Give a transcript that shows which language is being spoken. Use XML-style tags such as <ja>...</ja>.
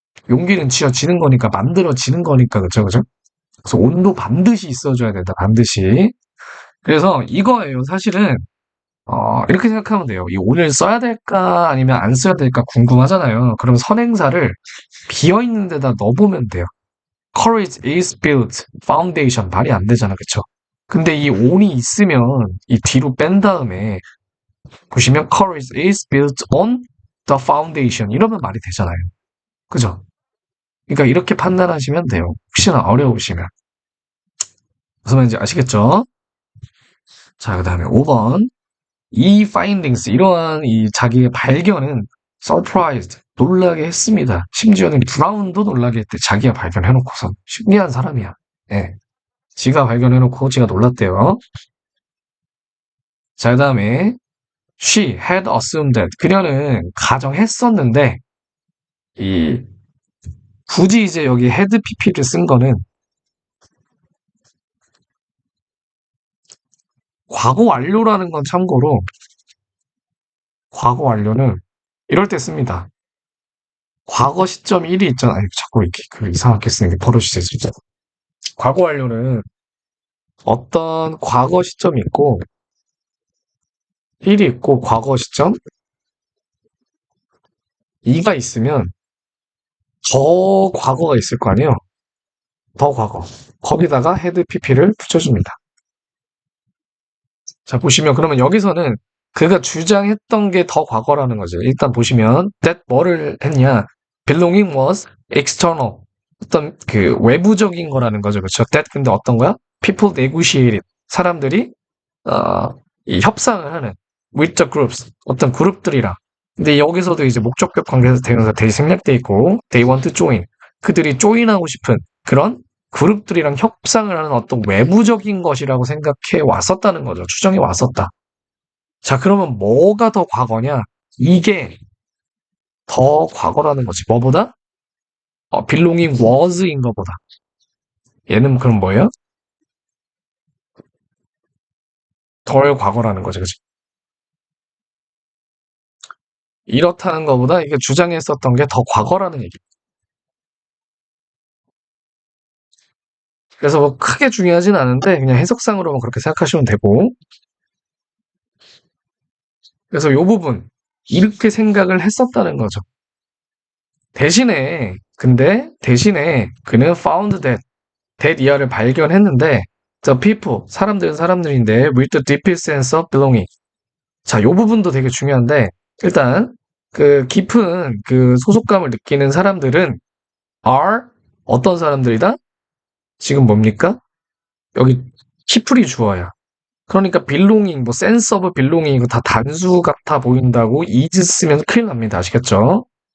<ko>용기는 지어지는 거니까, 만들어지는 거니까, 그쵸? 그래서 온도 반드시 있어줘야 된다, 반드시. 그래서 이거예요, 사실은. 이렇게 생각하면 돼요. 이 온을 써야 될까, 아니면 안 써야 될까 궁금하잖아요. 그럼 선행사를 비어있는 데다 넣어보면 돼요.</ko> <en>Courage is built, foundation.</en> <ko>말이 안 되잖아, 그쵸? 근데 이 on이 있으면, 이 뒤로 뺀 다음에, 보시면</ko> <en>courage is built on the foundation.</en> <ko>이러면 말이 되잖아요. 그죠? 그러니까 이렇게 판단하시면 돼요. 혹시나 어려우시면. 무슨 말인지 아시겠죠? 자, 그 다음에 5번. 이 findings, 이러한 이 자기의 발견은 surprised, 놀라게 했습니다. 심지어는 브라운도 놀라게 했대. 자기가 발견해놓고선. 신기한 사람이야. 예. 지가 발견해놓고 지가 놀랐대요.</ko> <en>자, 그 다음에 she had assumed that.</en> <ko>그녀는 가정했었는데, 이, 굳이 이제 여기 had pp를 쓴 거는 과거 완료라는 건 참고로 과거 완료는 이럴 때 씁니다. 과거 시점 1이 있잖아요. 자꾸 이렇게 이상하게 쓰는 게 버릇이 되죠, 진짜. 과거 완료는 어떤 과거 시점이 있고 1이 있고 과거 시점 2가 있으면 더 과거가 있을 거 아니에요. 더 과거. 거기다가 헤드 pp를 붙여줍니다. 자, 보시면 그러면 여기서는 그가 주장했던 게 더 과거라는 거죠. 일단 보시면 that 뭐를 했냐?</ko> <en>belonging was external.</en> <ko>어떤 그 외부적인 거라는 거죠. 그렇죠? that 근데 어떤 거야?</ko> <en>people negotiated.</en> <ko>사람들이 이 협상을 하는</ko> <en>with the groups.</en> <ko>어떤 그룹들이랑. 근데 여기서도 이제 목적격 관계에서 대명사 they 생략돼 있고</ko> <en>they want to join.</en> <ko>그들이 join하고 싶은 그런 그룹들이랑 협상을 하는 어떤 외부적인 것이라고 생각해 왔었다는 거죠. 추정해 왔었다. 자, 그러면 뭐가 더 과거냐? 이게 더 과거라는 거지. 뭐보다? belonging was인 것보다. 얘는 그럼 뭐예요? 덜 과거라는 거죠. 그죠? 이렇다는 것보다 이게 주장했었던 게 더 과거라는 얘기. 그래서 뭐 크게 중요하진 않은데 그냥 해석상으로만 그렇게 생각하시면 되고. 그래서 요 부분 이렇게 생각을 했었다는 거죠. 대신에 그는</ko> <en>found that</en> <ko>이하를 발견했는데</ko> <en>the people</en> <ko>사람들은 사람들인데</ko> <en>with the deepest sense of belonging.</en> <ko>자, 요 부분도 되게 중요한데 일단 그 깊은 그 소속감을 느끼는 사람들은 are 어떤 사람들이다? 지금 뭡니까? 여기 키풀이 주어야. 그러니까 belonging, 뭐 sense of belonging 이거 다 단수 같아 보인다고 is 쓰면 큰일 납니다. 아시겠죠?</ko>